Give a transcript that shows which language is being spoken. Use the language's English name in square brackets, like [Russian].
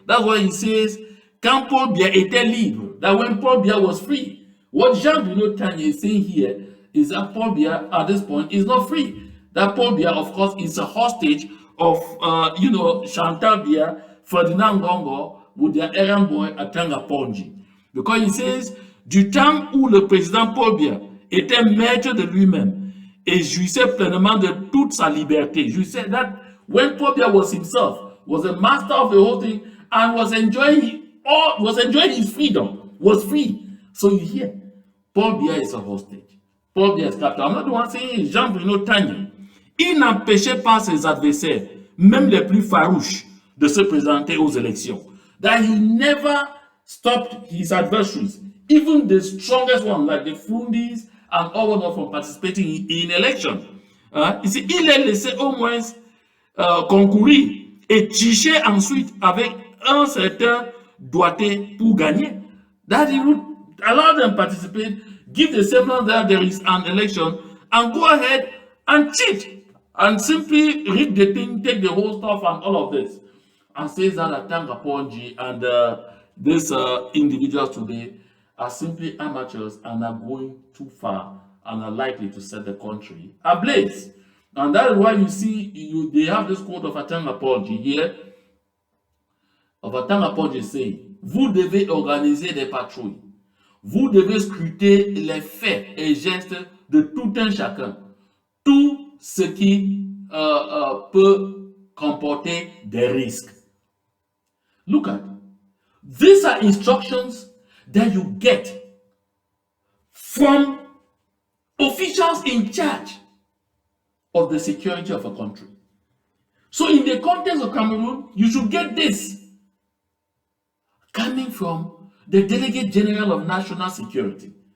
[English] That's why he says, [French] quand Paul Bia était libre, [English] that when Paul Bia was free. What Jean-Bruno Tanya is saying here is that Paul Bia at this point is not free. That Paul Bia, of course, is a hostage of, Chantal Bia, Ferdinand Gongo, with their errand boy Atanga Ponji. Because he says, [French] du temps où le président Paul Bia était maître de lui-même et jouissait pleinement de toute sa liberté. [English] You said that when Paul Bia was himself, was a master of the whole thing, and was enjoying his freedom, was free. So you hear, Paul Bia is a hostage. Paul Bia is captive. I'm not the one saying Jean-Bruno Tanya. [French] Il n'empêchait pas ses adversaires, même les plus farouches, de se présenter aux élections. [English] That he never stopped his adversaries, even the strongest ones like the Fundis and all of them from participating in election. [French] Ici, il les laissé au moins concourir et tricher ensuite avec un certain doigté pour gagner. [English] That he would allow them participate, give the semblance that there is an election, and go ahead and cheat and simply rig the thing, take the whole stuff and all of this. And says that Atanga Ponji and these individuals today are simply amateurs and are going too far and are likely to set the country ablaze. And that is why you see they have this quote of Atanga Ponji here, of Atanga Ponji saying, [French] vous devez organiser des patrouilles. Vous devez scruter les faits et gestes de tout un chacun. Tout ce qui peut comporter des risques. [English] Look at, these are instructions that you get from officials in charge of the security of a country. So in the context of Cameroon, you should get this coming from the Delegate General of National Security.